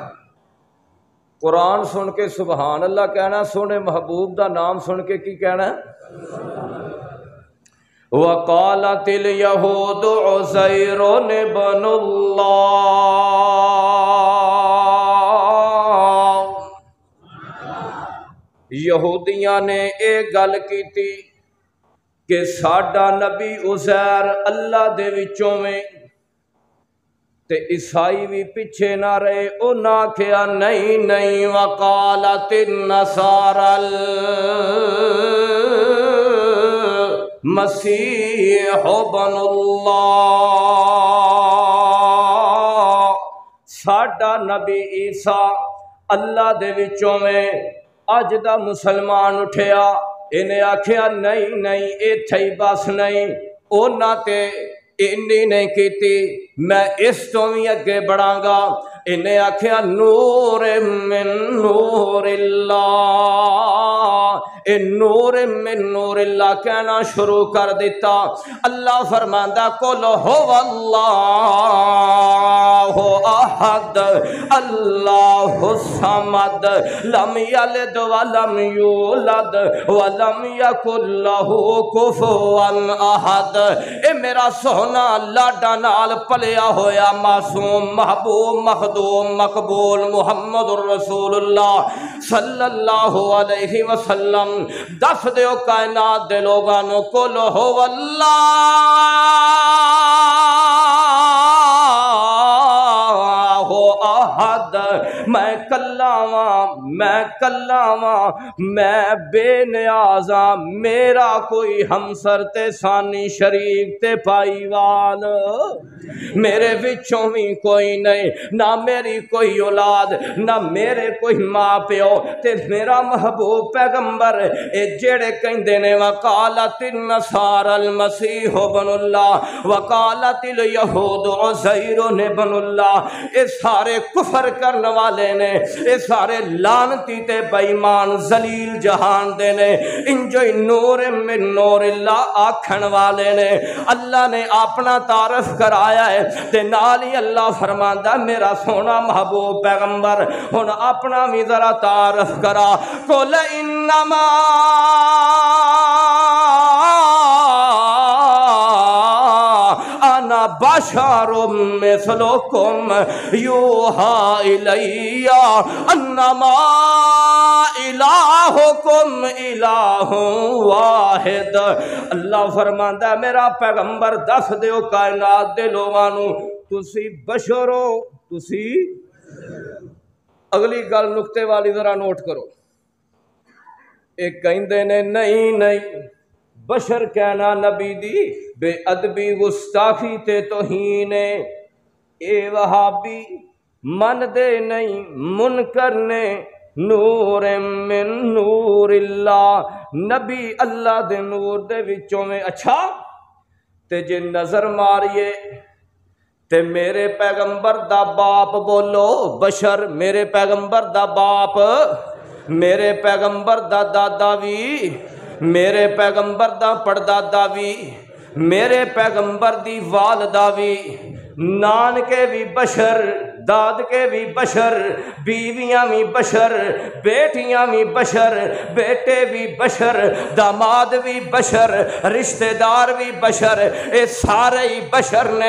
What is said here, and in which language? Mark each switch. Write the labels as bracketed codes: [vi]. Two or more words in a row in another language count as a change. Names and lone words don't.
[pa] قرآن سن کے [ar] سبحان اللہ [pa] کہنا، سونے محبوب دا نام سن کے کی کہنا ہے؟ [ar] وقالت الیہود عزیر ابن اللہ۔ [pa] یہودیاں نے ایک گل کیتی کہ ساڈا نبی عزیر اللہ دے وچوں میں، تے عیسائی بھی پیچھے نہ رہے، انہاں آکھیا نہیں نہیں، [ar] وقالت النصارى المسیح ابن اللہ۔ [pa] ساڈا نبی عیسیٰ اللہ دے وچوں میں اج دا مسلمان اٹھیا، انہیں آکھیا نہیں نہیں، ایتھے ہی بس نہیں، انہاں تے انی نہیں کیتی، میں اس تو بھی اگے بڑھاں گا۔ انہیں آکھیا [ar] نور من نور اللہ، [pa] اے [ar] نور من نور اللہ [pa] کہنا شروع کر دیتا۔ اللہ فرماندا [ar] قل هو اللہ احد اللہ الصمد لم یلد ولم یولد ولم یکن له کفوا احد۔ [pa] اے میرا سونا لاڈا نال پلیا ہویا معصوم محبوب مخدوم مقبول [ar] محمد الرسول اللہ صلی اللہ علیہ وسلم [pa] دس دیو کائنات دے لوگانو [ar] قل هو اللہ احد، [pa] میں کلاواں میں بے نیازاں، میرا کوئی ہمسر تے ثانی شریک تے پائی وال میرے وچوں بھی کوئی نہیں، نہ میری کوئی اولاد، نہ میرے کوئی ماں پیو، تے میرا محبوب پیغمبر اے جڑے کہندے نے [ar] وقالت النصارى المسیح ابن اللہ وقالت الیہود عزیر ابن اللہ، [pa] اے سارے کفر کرنے والے نے، اے سارے لعنتی تے بے ایمان ذلیل جہان دے نے، انجو [ar] نور من نور اللہ [pa] آکھن والے نے۔ اللہ نے اپنا تعارف کرایا ہے تے نال ہی اللہ فرماندا میرا سونا محبوب پیغمبر ہن اپنا بھی ذرا تعارف کرا۔ [ar] قل انما انا بشر مثلکم یوحی الی انما الہکم الہ واحد۔ [pa] اللہ فرماندا میرا پیغمبر دس دیو کائنات دے لوگانو تسی بشر ہو، تسی اگلی گل نقطے والی ذرا نوٹ کرو۔ ایک کہندے نے نہیں نہیں، بشر کہنا نبی دی بے ادبی گستاخی تے توہین ہے۔ اے وہابی من دے نہیں منکر نے [ar] نور من نور اللہ، [pa] نبی اللہ دے نور دے وچوں میں اچھا تے جے نظر ماریے تے میرے پیغمبر دا باپ بولو بشر، میرے پیغمبر دا باپ، میرے پیغمبر دا دادا بھی، میرے پیغمبر دا پڑدادا بھی، میرے پیغمبر دی والدہ بھی، نانکے بھی بشر، دادکے بھی بشر، بیویاں بھی بشر، بیٹیاں بھی بشر، بیٹے بھی بشر، داماد بھی بشر، رشتہ دار بھی بشر، اے سارے ہی بشر نے۔